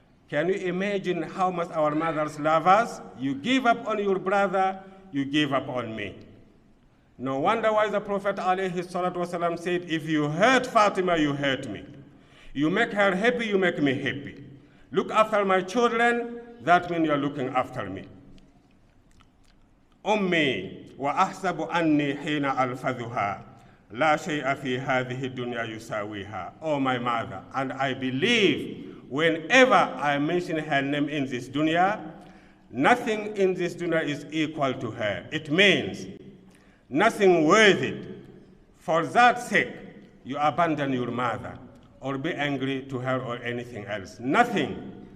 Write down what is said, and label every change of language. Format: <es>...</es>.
<en>Can you imagine how much our mothers love us? You give up on your brother, you give up on me. No wonder why the Prophet ﷺ said, if you hurt Fatima, you hurt me. You make her happy, you make me happy. Look after my children, that means you're looking after me.</en> <ar>أمي وأحسب أني حين ألفظها لا شيء في هذه الدنيا يساويها.</ar> <en>Oh, my mother, and I believe whenever I mention her name in this dunya, nothing in this dunya is equal to her. It means nothing worth it. For that sake, you abandon your mother or be angry to her or anything else. Nothing.</en>